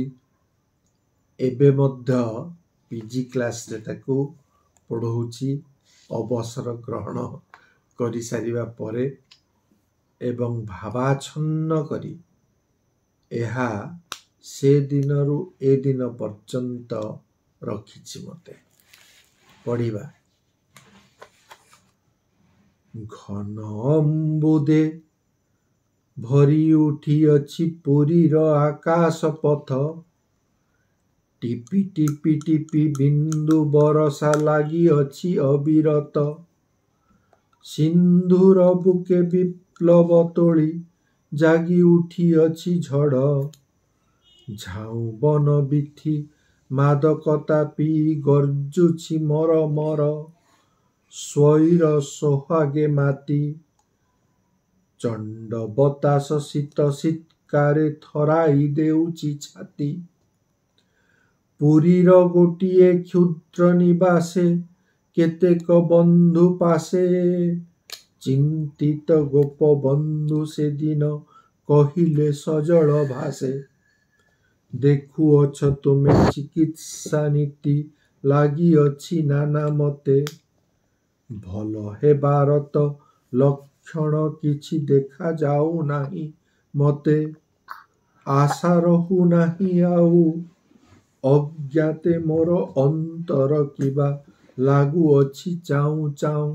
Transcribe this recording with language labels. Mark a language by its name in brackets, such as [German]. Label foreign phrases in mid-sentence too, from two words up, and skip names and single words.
[Odia] ଏବେ ମଧ୍ୟ [English] PG class [Odia] ରେ ତାକୁ ପଢ଼ଉଛି ଅବସର ଗ୍ରହଣ କରି ସାରିବା ପରେ ଏବଂ ଭାବାଚ୍ଛନ୍ନ କରି ଏହା ସେ ଦିନରୁ ଏ ଦିନ ପର୍ଯ୍ୟନ୍ତ ରଖିଛି ମତେ ପଢ଼ିବା। ଘନ ଅମ୍ବୁଦେ ଭରି ଉଠିଅଛି ପୁରୀର ଆକାଶ ପଥ, ଟିପି ଟିପି ଟିପି ବିନ୍ଦୁ ବରସା ଲାଗିଅଛି ଅବିରତ। ସିନ୍ଧୁର ବୁକେ ବିପ୍ଳବ ତୋଳି ଜାଗି ଉଠିଅଛି ଝଡ଼, ଝାଉଁ ବନ ବୀଥି ମାଦକତା ପି ଗର୍ଜୁଛି ମର ମର। ସ୍ୱୈର ସୋହାଗେ ମାତି ଚଣ୍ଡ ବତାସ ଶୀତ ଶୀତକାରେ ଥରାଇ ଦେଉଛି ଛାତି। ପୁରୀର ଗୋଟିଏ କ୍ଷୁଦ୍ର ନିବାସେ କେତେକ ବନ୍ଧୁ ପାଶେ, ଚିନ୍ତିତ ଗୋପ ବନ୍ଧୁ ସେ ଦିନ କହିଲେ ସଜଳ ଭାଷେ। ଦେଖୁଅଛ ତୁମେ ଚିକିତ୍ସା ନୀତି ଲାଗିଅଛି ନାନା ମତେ, ଭଲ ହେବାର ତ ଲକ୍ଷଣ କିଛି ଦେଖା ଯାଉ ନାହିଁ ମତେ। ଆଶା ରହୁ ନାହିଁ ଆଉ ଅଜ୍ଞାତେ ମୋର ଅନ୍ତର କିବା ଲାଗୁଅଛି ଚାଉଁ ଚାଉଁ।